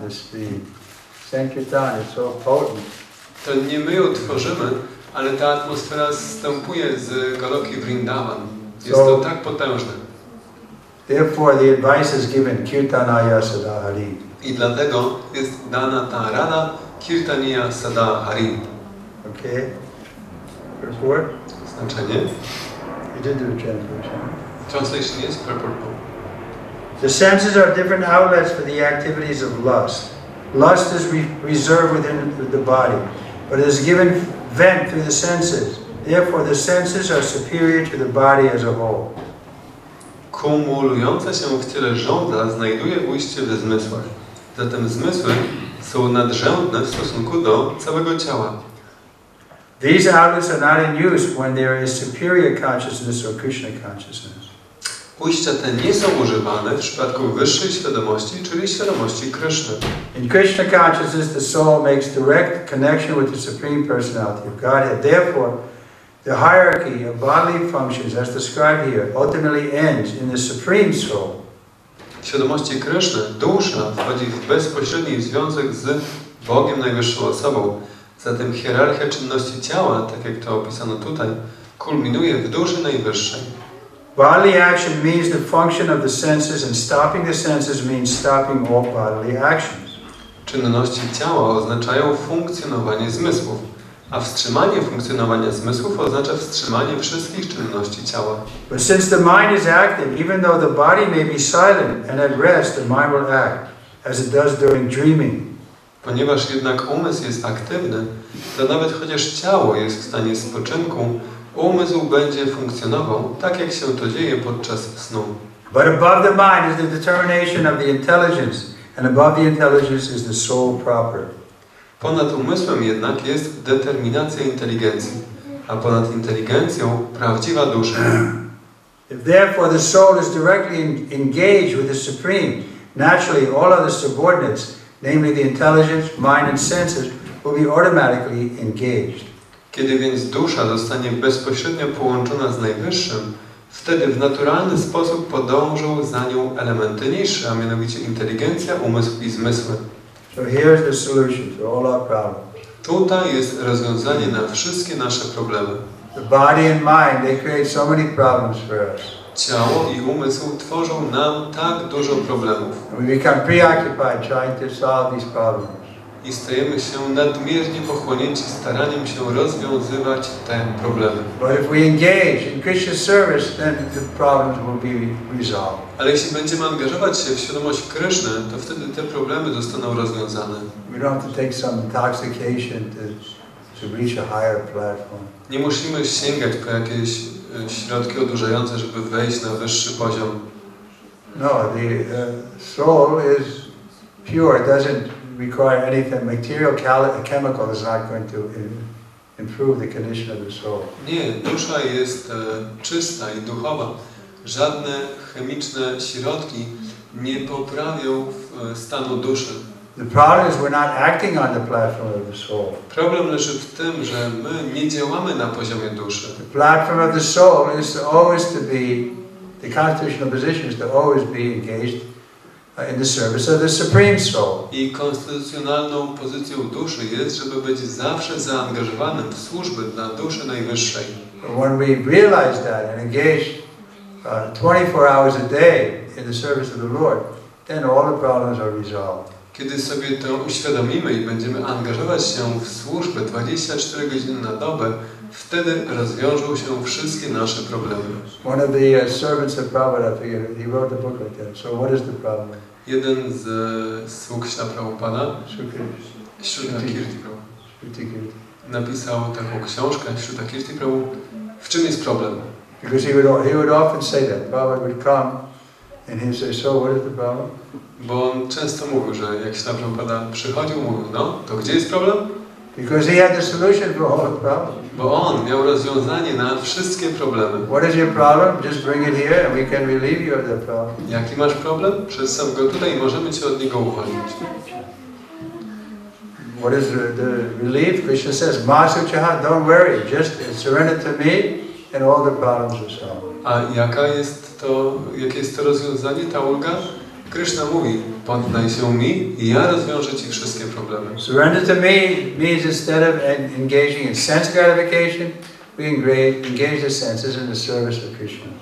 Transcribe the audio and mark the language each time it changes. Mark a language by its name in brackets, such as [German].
[English] The Sankirtan is so potent. [Polish] To nie my ją tworzymy, ale ta atmosfera zstępuje z Goloki Vrindavan. Jest to tak potężne. [English] Therefore, the advice is given, Kirtanaya Sada Hari. [Polish] I dlatego jest dana ta rada Kirtaniya Sada Hari. [English] Okay? Purport? [Polish] Znaczenie? [English] You did do a translation. Translation [Polish] jest [English] purport. The senses are different outlets for the activities of lust. Lust is reserved within the body, but it is given vent through the senses. Therefore, the senses are superior to the body as a whole. [Polish] Kumulująca się w ciele żądza znajduje ujście we zmysłach. Zatem zmysły są nadrzędne w stosunku do całego ciała. [English] These outlets are not in use when there is superior consciousness or Krishna consciousness. [Polish] Ujścia te nie są używane w przypadku wyższej świadomości, czyli świadomości Kryszny. [English] In Krishna consciousness, the soul makes direct connection with the Supreme Personality of Godhead. Therefore, the hierarchy of bodily functions, as described here, ultimately ends in the Supreme Soul. [Polish] W świadomości Kryszny dusza wchodzi w bezpośredni związek z Bogiem Najwyższą Osobą. Zatem hierarchia czynności ciała, tak jak to opisano tutaj, kulminuje w duszy Najwyższej. [English] Bodily action means the function of the senses, and stopping the senses means stopping all bodily actions. [Polish] Czynności ciała oznaczają funkcjonowanie zmysłów, a wstrzymanie funkcjonowania zmysłów oznacza wstrzymanie wszystkich czynności ciała. [English] But since the mind is active, even though the body may be silent and at rest, the mind will act, as it does during dreaming. [Polish] Ponieważ jednak umysł jest aktywny, to nawet chociaż ciało jest w stanie spoczynku, umysł będzie funkcjonował tak, jak się to dzieje podczas snu. [English] But above the mind is the determination of the intelligence, and above the intelligence is the soul proper. [Polish] Ponad umysłem jednak jest determinacja inteligencji, a ponad inteligencją prawdziwa dusza. [English] If therefore the soul is directly engaged with the Supreme, naturally all other subordinates, namely the intelligence, mind and senses, will be automatically engaged. [Polish] Kiedy więc dusza zostanie bezpośrednio połączona z Najwyższym, wtedy w naturalny sposób podążą za nią elementy niższe, a mianowicie inteligencja, umysł i zmysły. [English] So here's the solution to all our problems. [Polish] Tutaj jest rozwiązanie na wszystkie nasze problemy. [English] The body and mind, they create so many problems for us. [Polish] Ciało i umysł tworzą nam tak dużo problemów. [English] And we become preoccupied trying to solve these problems. [Polish] I stajemy się nadmiernie pochłonięci staraniem się rozwiązywać te problemy. [English] But if we engage in Krishna's service, then the problems will be resolved. [Polish] Ale jeśli będziemy angażować się w świadomość Kryszny, to wtedy te problemy zostaną rozwiązane. [English] We don't have to take some intoxication to reach a higher platform. [Polish] Nie musimy sięgać po jakieś środki odurzające, żeby wejść na wyższy poziom. [English] No, the soul is pure. It doesn't require anything. Material chemical is not going to improve the condition of the soul. [Polish] Nie, dusza jest czysta i duchowa. Żadne chemiczne środki nie poprawią stanu duszy. [English] The problem is we're not acting on the platform of the soul. [Polish] Problem leży w tym, że my nie działamy na poziomie duszy. [English] The platform of the soul is to always to be, the constitutional position is to always be engaged in the service of the Supreme Soul. [Polish] I konstytucjonalną pozycją duszy jest, żeby być zawsze zaangażowanym w służbę dla duszy najwyższej. [English] When we realize that and engage 24 hours a day in the service of the Lord, then all the problems are resolved. [Polish] Kiedy sobie to uświadomimy i będziemy angażować się w służbę 24 godziny na dobę, wtedy rozwiążą się wszystkie nasze problemy. [English] One of the servants of Prabhupada, he wrote a book like that. So what is the problem? [Polish] Jeden z sług Śrila Prabhupada, Śruta Kirti Prabhu, napisał taką książkę, Śruta Kirti Prabhu, W czym jest problem? [English] Because he would often say that. Baba would come and he'd say, so what is the problem? [Polish] Bo on często mówił, że jak Śla Prabhupada przychodził, mówił, no, to gdzie jest problem? [English] Because he had the solution for all the problems. [Polish] Bo on miał rozwiązanie na wszystkie problemy. [English] What is your problem? Just bring it here and we can relieve you of the problem. [Polish] Jaki masz problem? Przedstaw go tutaj i możemy cię od niego uwolnić. [English] What is the relief? Krishna says, Masuchaha, don't worry, just surrender to me and all the problems are solved. [Polish] A jakie jest to rozwiązanie, ta ulga? Kryszna mówi, poddaj się mi i ja rozwiążę ci wszystkie problemy. [English] Surrender to me means instead of engaging in sense gratification, we engage the senses in the service of Krishna.